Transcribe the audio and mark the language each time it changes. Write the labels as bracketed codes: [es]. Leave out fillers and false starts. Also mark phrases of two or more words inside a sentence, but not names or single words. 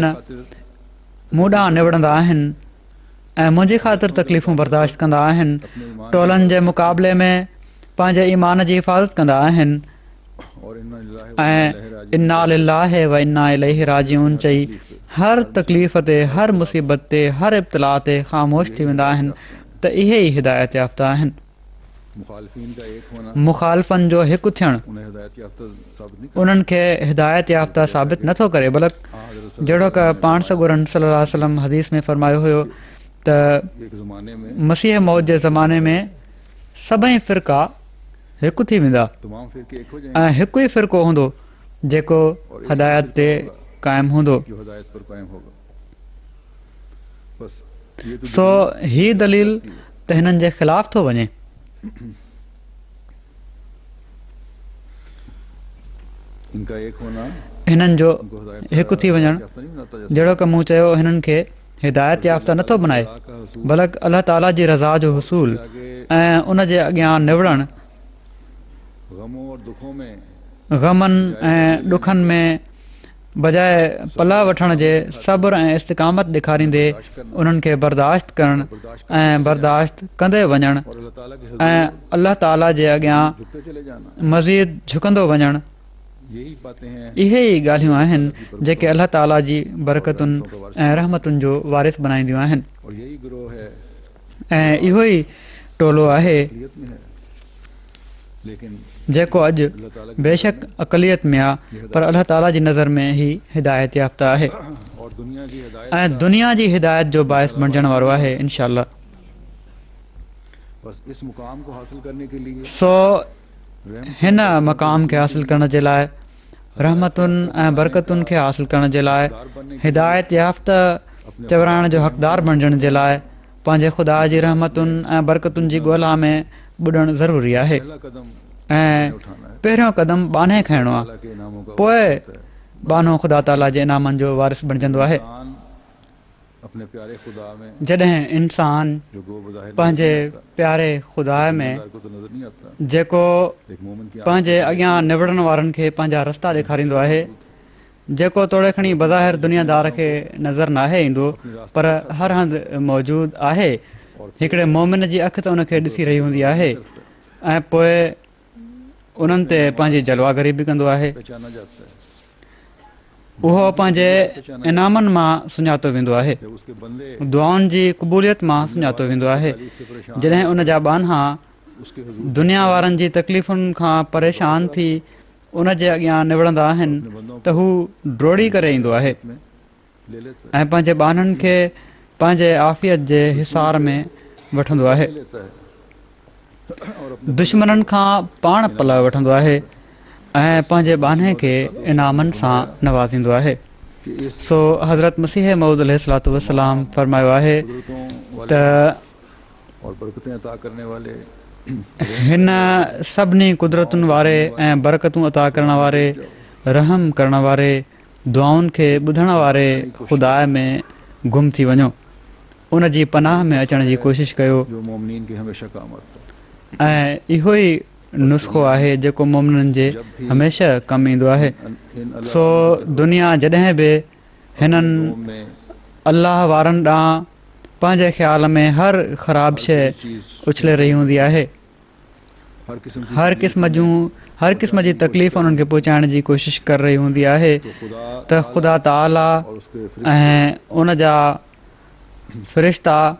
[ur] खातिर [sd] मूं ॾांहुं निवड़ंदा आहिनि ऐं मुंहिंजी ख़ातिर तकलीफ़ूं बर्दाश्त कंदा आहिनि, [ur] اپنے ایمان [sd] टोलनि जे मुक़ाबले में पंहिंजे ईमान जी हिफ़ाज़त कंदा आहिनि [ur] और [sd] ऐं [ar] إنا لله وإنا إليه راجعون [sd] चई हर तकलीफ़ ते, हर मुसीबत ते, हर इब्तिला ते ख़ामोश थी वेंदा आहिनि त इहे ई हिदायत याफ़्ता आहिनि। [ur] مخالفین کا ایک ہونا [sd] मुखालिफ़नि जो हिकु थियणु [ur] انہیں ہدایت یافتہ ثابت نہیں [sd] उन्हनि खे हिदायत याफ़्ता साबित नथो करे, बल्कि [ur] करता। [sd] जहिड़ो क पाण सॻुरनि [ar] صلى الله عليه وسلم [sd] हदीस में फरमायो हुयो त [ur] ایک زمانے میں [sd] मसीह मौत जे ज़माने में सभई फ़िरका हिकु थी वेंदा [ur] تمام فرقے ایک ہو جائیں گے [sd] ऐं हिकु ई फ़िरको हूंदो जेको हिदायत ते क़ाइमु हूंदो। [ur] جو ہدایت پر قائم ہوگا۔ بس یہ تو [sd] सो हीअ दलील त हिननि जे ख़िलाफ़ थो वञे। [ur] ان کا ایک ہونا [sd] हिननि जो [ur] ان کو ہدایت [sd] हिकु थी वञणु [ur] یافتہ نہیں بناتا. [sd] जहिड़ो की मूं चयो हिननि खे हिदायत याफ़्ता नथो बनाए, बल्कि अलाह ताला जी रज़ा जो हुसूल ऐं उन जे अॻियां निवड़णु [ur] غموں اور دکھوں میں [sd] ग़मनि ऐं ॾुखनि में बजाए पला वठण जे सब्र ऐं इस्तिक़ामत ॾेखारींदे उन्हनि खे बर्दाश्त करणु ऐं बर्दाश्त कंदे वञणु [ur] اور اللہ تعالیٰ کے [sd] ऐं अलाह ताला जे अॻियां [ur] جھکتے چلے جانا, [sd] मज़ीद झुकंदो वञणु, [ur] یہی باتیں ہیں [sd] इहे ई ॻाल्हियूं आहिनि जेके अलाह ताला जी बरकतुनि ऐं रहमतुनि जो वारिस बनाईंदियूं आहिनि। [ur] اور یہی گروہ ہے [sd] ऐं इहो ई टोलो आहे [ur] اقلیت میں ہے، لیکن [sd] जेको अॼु [ur] اللہ تعالیٰ کی [sd] बेशक अक़लियत में आहे पर अलाह ताला जी नज़र में ही हिदायत याफ़्ता आहे [ur] اور دنیا کی ہدایت [sd] ऐं दुनिया जी हिदायत जो बाइस बणजण वारो आहे इंशाअल्लाह। [ur] بس اس مقام کو حاصل کرنے کے لیے [sd] सो हिन मक़ाम खे हासिल करण जे लाइ, रहमतुनि ऐं बरकतुनि खे हासिल करण जे लाइ, हिदायत याफ़्ता चवराइण जो हक़दार बणजण जे लाइ पंहिंजे ख़ुदा जी रहमतुनि ऐं बरकतुनि जी ॻोल्हा में ॿुॾणु ज़रूरी आहे [ur] پہلا قدم [sd] ऐं [ur] اٹھانا ہے. [sd] पहिरियों क़दम बाने खणणो आहे, [ur] अल्लाह کے انعاموں کا [sd] पोइ [ur] وارث ہوتا ہے. [sd] बानो ख़ुदा ताला जे इनामनि जो वारिस बणजंदो आहे। [ur] انسان اپنے پیارے خدا میں [sd] जॾहिं इंसान [ur] جو گو بظاہر [sd] पंहिंजे [ur] نظر نہیں آتا, [sd] प्यारे ख़ुदा में [ur] دنیادار کو تو نظر نہیں آتا, [sd] जेको [ur] ایک مومن کی [sd] पंहिंजे अॻियां निवड़ण वारनि खे पंहिंजा रस्ता ॾेखारींदो आहे, जेको तोड़े खणी बज़ाहिर दुनियादार खे नज़र नाहे ईंदो पर हर हंधि मौजूदु आहे, हिकिड़े मोमिन जी अखि त उनखे ॾिसी रही हूंदी आहे ऐं पोइ उन्हनि ते पंहिंजी जलवागरी बि कंदो आहे। [ur] پہچانا جاتا ہے [sd] उहो पंहिंजे इनामनि मां सुञातो वेंदो आहे, [ur] جب اس کے بندے [sd] दुआउनि जी क़बूलियत मां सुञातो वेंदो आहे। [ur] سے پریشان [sd] जॾहिं उन जा बाना [ur] اس کے حضور [sd] दुनिया वारनि जी तकलीफ़ुनि खां परेशान थी उन जे अॻियां निवड़ंदा आहिनि त हू ड्रोड़ी करे ईंदो आहे [ur] میں لے لیتا [sd] ऐं पंहिंजे बाननि खे पंहिंजे आफ़ियत जे हिसार में वठंदो आहे, [ur] ہے، لیتا ہے اور اپنے [sd] दुश्मननि खां पाण पल वठंदो आहे ऐं पंहिंजे बाने खे इनामनि सां नवाज़ींदो आहे। [ur] کہ اس [sd] सो हज़रत मसीह मऊद [ar] عليه الصلاة والسلام [sd] फरमायो आहे [ur] कुदरतों [sd] त [ur] والے اور برکتیں عطا کرنے والے [sd] हिन सभिनी कुदरतुनि वारे ऐं बरकतूं अता करण वारे, रहम करण वारे, दुआउनि खे ॿुधण वारे ख़ुदा में गुम थी वञो, उन जी पनाह में अचण जी कोशिशि कयो [ur] جو مومنین کے ہمیشہ کام آتا ہے. [sd] ऐं इहो ई नुस्ख़ो आहे जेको मोमिननि जे हमेशह कमु ईंदो आहे। [ur] इन [sd] सो दुनिया जॾहिं बि हिननि [ur] में [sd] अलाह वारनि ॾांहुं पंहिंजे ख़्याल में हर ख़राब शइ [ur] चीज [sd] उछले रही हूंदी आहे हर क़िस्म जी तकलीफ़ उन्हनि खे पहुचाइण जी कोशिशि करे रही हूंदी आहे त ख़ुदा ताला ऐं उन जा फ़रिश्ता